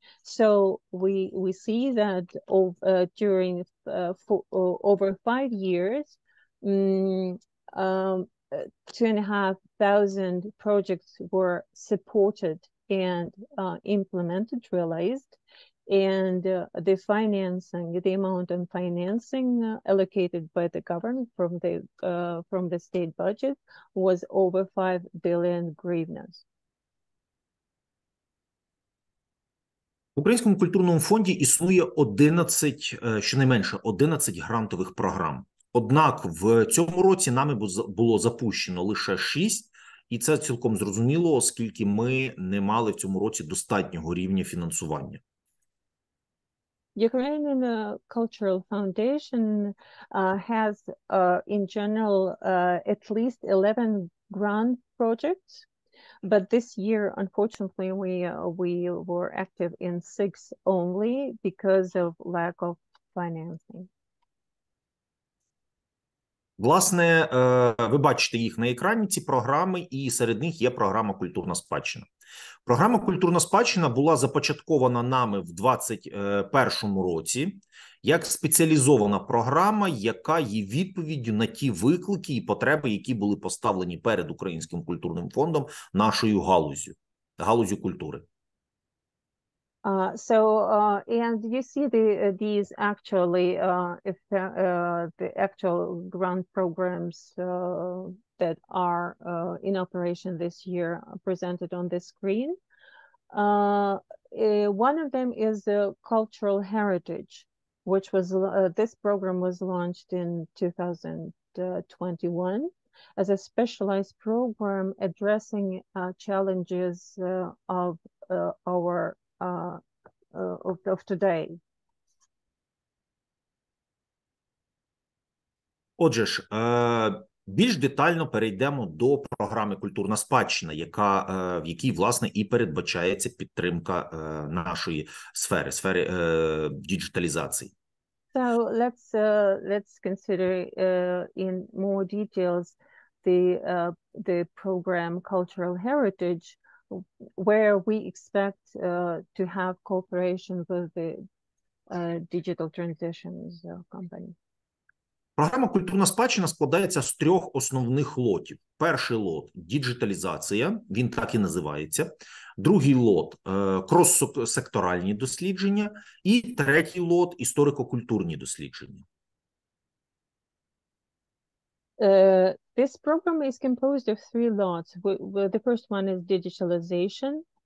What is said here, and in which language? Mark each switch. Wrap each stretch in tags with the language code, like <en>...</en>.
<en>So we see that during over 5 years, 2,500 projects were supported and implemented, realized, and the financing, the amount of financing allocated by the government from the state budget was over 5 billion hryvnias.</en> <uk>В Українському культурному фонді існує 11, щонайменше 11 грантових програм. Однак в цьому році нами було запущено лише 6, і це цілком зрозуміло, оскільки ми не мали в цьому році достатнього рівня фінансування.</uk> <en>Ukrainian Cultural Foundation has in general at least 11 grant projects. But this year, unfortunately, we were active in 6 only because of lack of financing.</en> <uk>Власне, ви бачите їх на екрані, ці програми, і серед них є програма «Культурна спадщина». Програма «Культурна спадщина» була започаткована нами в 2021 році як спеціалізована програма, яка є відповіддю на ті виклики і потреби, які були поставлені перед Українським культурним фондом нашою галузю культури.</uk> <en>And you see these actually, the actual grant programs that are in operation this year presented on the screen. One of them is the cultural heritage, which was, this program was launched in 2021 as a specialized program addressing challenges of our of today.</en> <uk>Отже ж, більш детально перейдемо до програми «Культурна спадщина», в якій, власне, і передбачається підтримка нашої сфери діджиталізації.</uk> <en>So let's consider in more details the program Cultural Heritage, where we expect to have cooperation with the digital transitions company.</en> <uk>Програма «Культурна спадщина» складається з 3 основних лотів. Перший лот – діджиталізація, він так і називається. Другий лот – крос-секторальні дослідження. І третій лот – історико-культурні дослідження.</uk> <en>This program is composed of 3 lots. The first one is digitalization.</en>